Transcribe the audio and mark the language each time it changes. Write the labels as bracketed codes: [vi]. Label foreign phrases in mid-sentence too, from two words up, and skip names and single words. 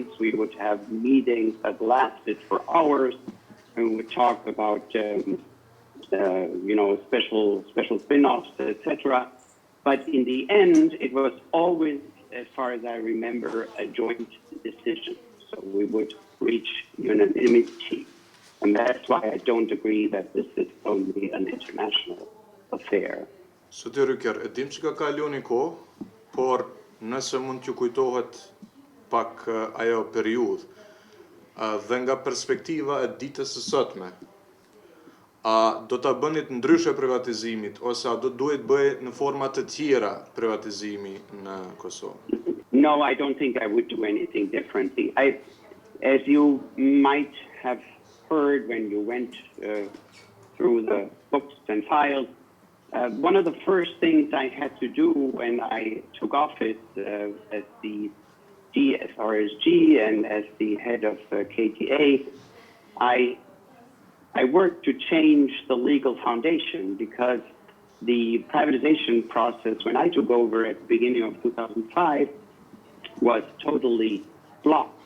[en] We would have meetings that lasted for hours, and we would talk about special spin-offs, etc. But in the end, it was always, as far as I remember, a joint decision. So we would reach unanimity. And that's why I don't agree that this is only an international affair. [sq] Zoti Rucker, e dim që ka kalu një kohë, por nëse mund t'ju kujtohet pak ajo periudhë, dhe nga perspektiva e ditës së sotme, a do ta bënit ndryshe privatizimit, ose a do duhet bëj në forma të tjera privatizimi në Kosovë? [en] No, I don't think I would do anything differently. As you might have heard when you went through the books and files, one of the first things I had to do when I took office as the DSRSG and as the head of KTA, I worked to change the legal foundation because the privatization process, when I took over at the beginning of 2005, was totally blocked.